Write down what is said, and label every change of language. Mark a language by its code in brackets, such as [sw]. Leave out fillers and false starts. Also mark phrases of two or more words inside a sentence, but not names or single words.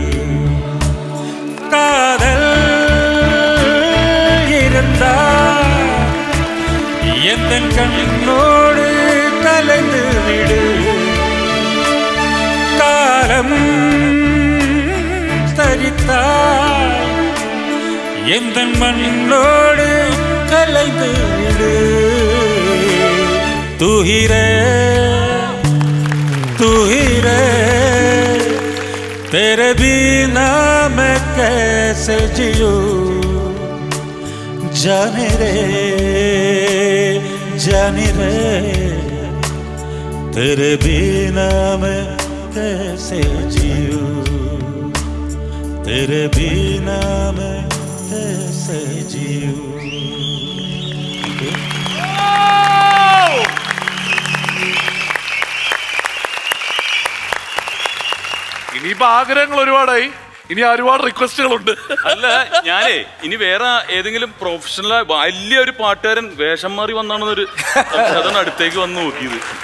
[ta] காதல் இருந்தால் எந்த கண்ணோடு கலந்து விடு. அழித்தாய் எந்த மண்ணோடு கலைந்து விடு [hi] तू ही रे तेरे बिना मैं कैसे जियूं जाने रे तेरे बिना मैं कैसे जीऊं तेरे बिना मैं कैसे जीऊं [ml] ഇനിയിപ്പോ ആഗ്രഹങ്ങൾ ഒരുപാടായി, ഇനി ഒരുപാട് റിക്വസ്റ്റുകളുണ്ട്. അല്ല ഞാനേ ഇനി വേറെ ഏതെങ്കിലും പ്രൊഫഷണൽ വലിയ ഒരു പാട്ടുകാരൻ വേഷം മാറി വന്നാണെന്നൊരു അതാണ് അടുത്തേക്ക് വന്ന് നോക്കിയത്.